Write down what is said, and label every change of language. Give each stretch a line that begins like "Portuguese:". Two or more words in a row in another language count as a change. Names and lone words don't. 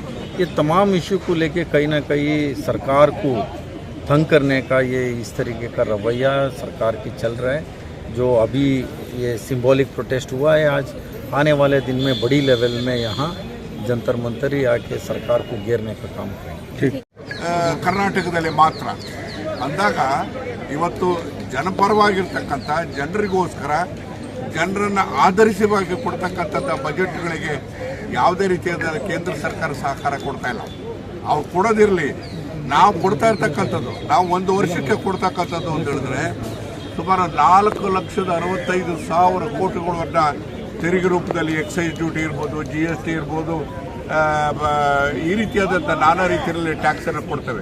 Hindi: ये तमाम इशू को लेके कहीं ना कहीं सरकार को तंग करने का ये इस तरीके का रवैया सरकार की चल रहा है। जो अभी ये
English: symbolic protest
Hindi: हुआ है, आज आने वाले दिन में बड़ी लेवल में यहाँ जंतर मंतर ही आके सरकार को घेरने का काम करेंगे।
Kannada: ಕರ್ನಾಟಕದಲ್ಲಿ ಮಾತ್ರ ಅಂದಾಗ ಇವತ್ತು ಜನಪರವಾಗಿರ್ತಕ್ಕಂಥ ಜನರಿಗೋಸ್ಕರ ಜನರನ್ನು ಆಧರಿಸವಾಗಿ ಕೊಡ್ತಕ್ಕಂಥ ಬಜೆಟ್ಗಳಿಗೆ ಯಾವುದೇ ರೀತಿಯಾದ ಕೇಂದ್ರ ಸರ್ಕಾರ ಸಹಕಾರ ಕೊಡ್ತಾ ಇಲ್ಲ. ಅವ್ರು ಕೊಡೋದಿರಲಿ, ನಾವು ಕೊಡ್ತಾ ಇರ್ತಕ್ಕಂಥದ್ದು, ನಾವು ಒಂದು ವರ್ಷಕ್ಕೆ ಕೊಡ್ತಕ್ಕಂಥದ್ದು ಅಂತ ಹೇಳಿದ್ರೆ ಸುಮಾರು 4,65,000 ಕೋಟಿಗಳನ್ನ ತೆರಿಗೆ ರೂಪದಲ್ಲಿ
English: excise duty
Kannada: ಇರ್ಬೋದು, GST ಇರ್ಬೋದು, ಈ ರೀತಿಯಾದಂಥ ನಾನಾ ರೀತಿಯಲ್ಲಿ ಟ್ಯಾಕ್ಸನ್ನು ಕೊಡ್ತೇವೆ.